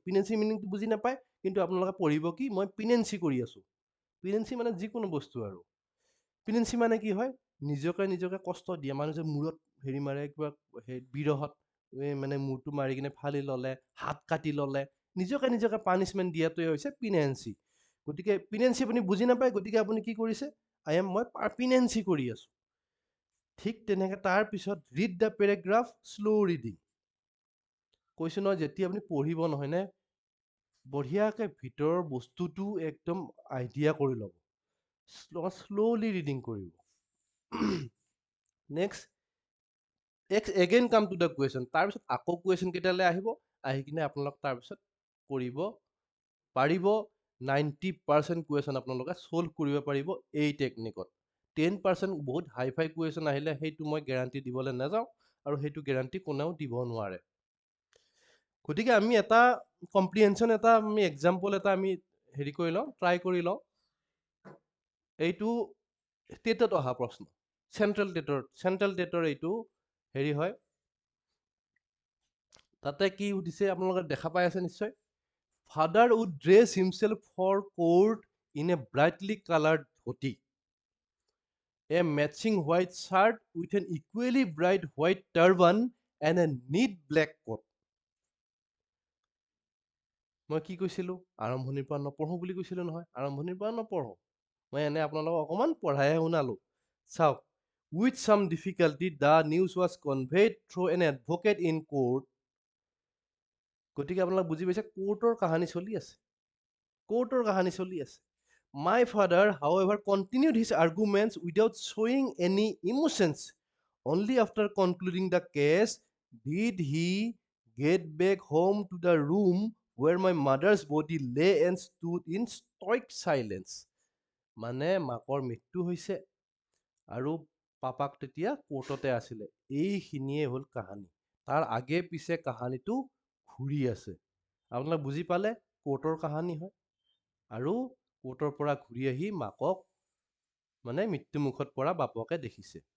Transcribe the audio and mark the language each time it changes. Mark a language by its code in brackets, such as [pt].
[as] পিনেঞ্চি মিনিংটো বুজি নাপায়, কিন্তু আপোনালোকে পঢ়িব কি, মই পিনেঞ্চি কৰি আছো। পিনেঞ্চি মানে যিকোনো বস্তু আৰু। পিনেঞ্চি মানে কি হয়? নিজকে কষ্ট দিয়ে। মানুহ যে মূৰত হেৰি মাৰে, কিবা বিৰহত মানে মূৰটো মাৰি কিনে ফালি ললে, হাত কাটি ললে, নিজকে পানিচমেণ্ট দিয়াটোৱে হৈছে পিনেঞ্চি। গতিকে পিনেঞ্চি আপুনি বুজি নাপায়, গতিকে আপুনি কি কৰিছে? মই পিনেঞ্চি কৰি আছো। ঠিক তেনেকে তাৰ পিছত [en] Read the paragraph slow' reading. [as] কৈছো নহয়, যেতিয়া আপুনি পঢ়িব নহয় নে, বঢ়িয়াকে ভিতৰৰ বস্তুটো একদম আইডিয়া কৰি ল'ব। [en] Slowly reading কৰিব। Next, again come to the question. [as] তাৰপিছত আকৌ কুৱেশ্যন কেইটালৈ আহিব, আহি কিনে আপোনালোক তাৰপিছত কৰিব পাৰিব। 90% কুৱেশ্যন আপোনালোকে ছল্ভ কৰিব পাৰিব এই টেকনিকত। 10% বহুত হাই ফাই কুৱেশ্যন আহিলে সেইটো মই গেৰাণ্টি দিবলৈ নাযাওঁ, আৰু সেইটো গেৰাণ্টি কোনেও দিব নোৱাৰে। গতিকে আমি এটা কম্প্ৰিহেনশ্যন, এটা আমি এক্সাম্পল এটা আমি হেৰি কৰি লওঁ, ট্ৰাই কৰি লওঁ। এইটো টেটত অহা প্ৰশ্ন, চেন্ট্ৰেল টেটৰ এইটো হেৰি হয়। তাতে কি সুধিছে আপোনালোকে দেখা পাই আছে নিশ্চয়। [en] Father would dress himself for court in a brightly coloured dhoti, a matching white shirt with an equally bright white turban and a neat black coat. [as] মই কি কৈছিলো? আৰম্ভণিৰ পৰা নপঢ়ো বুলি কৈছিলো নহয়। আৰম্ভণিৰ পৰা নপঢ়ো, মই এনে আপোনালোকক অকমান পঢ়াইহে শুনালো। [en] চাওক, with some difficulty the news was conveyed through an advocate in court. [as] গতিকে আপোনালোক বুজি পাইছে, কোৰ্টৰ কাহানী চলি আছে, কোৰ্টৰ কাহানী চলি আছে। [en] My father, however, continued his arguments without showing any emotions. Only after concluding the case did he get back home to the room where my mother's body lay and stood in stoic silence. [as] মানে মাকৰ মৃত্যু হৈছে আৰু পাপাক তেতিয়া কোৰ্টতে আছিলে। এইখিনিয়ে হ'ল কাহানী। তাৰ আগে পিছে কাহানীটো ঘূৰি আছে। আপোনালোকে বুজি পালে, কোৰ্টৰ কাহানী হয়, আৰু কোৰ্টৰ পৰা ঘূৰি আহি মাকক মানে মৃত্যুমুখত পৰা বাপকে দেখিছে।